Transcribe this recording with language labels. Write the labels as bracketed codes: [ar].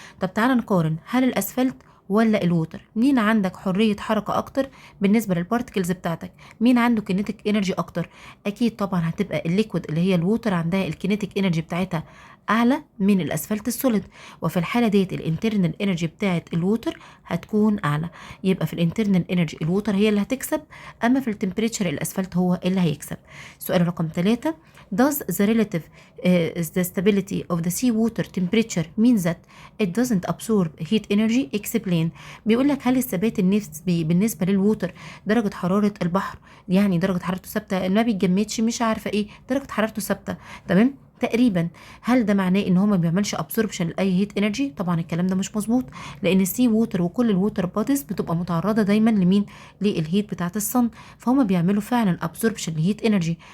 [ar] طب تعالى نقارن، هل الاسفلت ولا الووتر؟ مين عندك حريه حركه اكتر بالنسبه للبارتكلز بتاعتك؟ مين عنده كينيتيك انرجي اكتر؟ اكيد طبعا هتبقى الليكويد اللي هي الووتر عندها الكينيتيك انرجي بتاعتها اعلى من الاسفلت السوليد، وفي الحاله ديت الانترنال انرجي بتاعت الووتر هتكون اعلى. يبقى في الانترنال انرجي الووتر هي اللي هتكسب، اما في التمبريتشر الاسفلت هو اللي هيكسب. سؤال رقم 3 [en] does the relative the stability of the sea water temperature mean that it doesn't absorb heat energy? explain. [ar] بيقول لك هل الثبات النسبي بالنسبه للووتر درجه حراره البحر، يعني درجه حرارته ثابته ما بيتجمدش مش عارفه ايه، درجه حرارته ثابته تمام تقريبا. هل ده معناه ان هو ما بيعملش ابسوربشن لاي هيت انرجي؟ طبعا الكلام ده مش مظبوط، لان السي ووتر وكل الووتر بوديز بتبقى متعرضه دايما لمين؟ للهيت بتاعه الصن، فهم بيعملوا فعلا ابسوربشن لهيت انرجي.